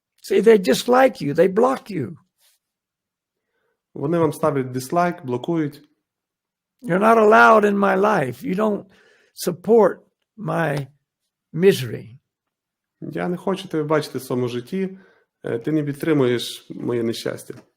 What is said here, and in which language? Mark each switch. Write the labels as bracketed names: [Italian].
[English] See, they dislike you, they block you. [Ukrainian] Вони вам ставлять дизлайк, блокують. [English] You're not allowed in my life. You don't support my misery. [Ukrainian] Я не хочу тебе бачити в своєму житті, ти не підтримуєш моє нещастя.